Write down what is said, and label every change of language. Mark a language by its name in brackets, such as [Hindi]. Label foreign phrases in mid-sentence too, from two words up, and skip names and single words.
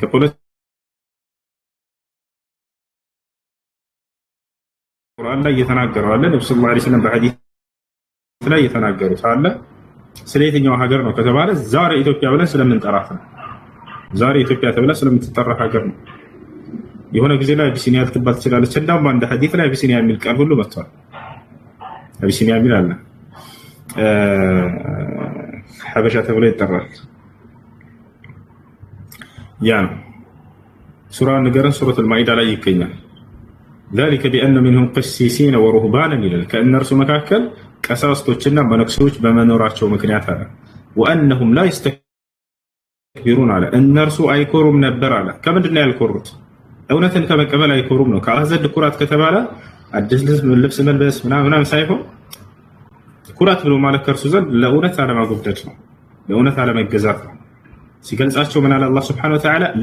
[Amharic] ቁርአን ላይ እየተናገረው አለ። ነብዩ [Arabic] صلى الله عليه وسلم [Amharic] በሐዲስ ላይ እየተናገሩት አለ። ስለ የትኛው ሀገር ነው ከተባለ ዛሬ ኢትዮጵያ ብለን ስለምንጠራት ነው። ዛሬ ኢትዮጵያ ተብላ ስለምትጠራ ሀገር ነው። የሆነ ጊዜ ላይ አቢሲኒያ ልትባል ትችላለች። እንደውም አንድ ሐዲስ ላይ አቢሲኒያ የሚል ቃል ሁሉ መጥቷል። አቢሲኒያ የሚል አለ። ሐበሻ ተብሎ ይጠራል። ያ ነው ሱራ ንገረን ሱረቱል ማኢዳ ላይ ይገኛል። [Arabic] ذلك بأن منهم قسيسين ورهبانا [Amharic] ይላል። ከእነርሱ መካከል ቀሳውስቶችና መነኩሴዎች በመኖራቸው ምክንያት አለ። [Arabic] وأنهم لا يستكبرون [Amharic] አለ። እነርሱ አይኮሩም ነበር አለ። ከምንድን ነው ያልኮሩት? እውነትን ከመቀበል አይኮሩም ነው። ከአዘድ ኩራት ከተባለ አዲስ ልብስ መልበስ ምናምን ሳይሆን ኩራት ብሎ ማለት ከእርሱ ዘንድ ለእውነት አለማጎብደድ ነው፣ ለእውነት አለመገዛት ነው። ሲገልጻቸው ምን አለ [Arabic] الله سبحانه وتعالى [Amharic] ላ